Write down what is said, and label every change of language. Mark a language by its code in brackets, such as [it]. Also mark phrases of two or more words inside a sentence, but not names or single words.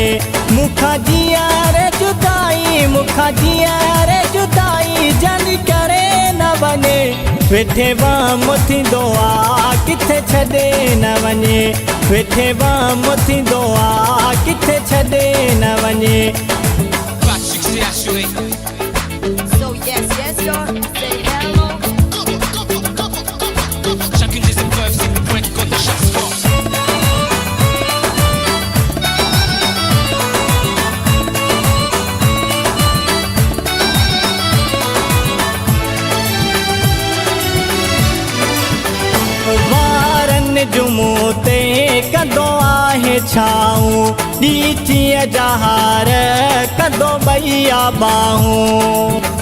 [sd] मूंखां जीअर जुदाई, मूंखां जीअर जुदाई जन करे न वञे। वेठे वाम थींदो आ किथे छॾे न वञे, वेठे वाम थींदो आ किथे छॾे न वञे। [en] So yes, yes, y'all, say hello. [fr] Chacune des épreuves, c'est le point de côte de chaque sport. [sd] वारन जुमूं ते कदो आहे छाऊं, ॾीचीअ जहार कदो ॿइया ॿाहूं।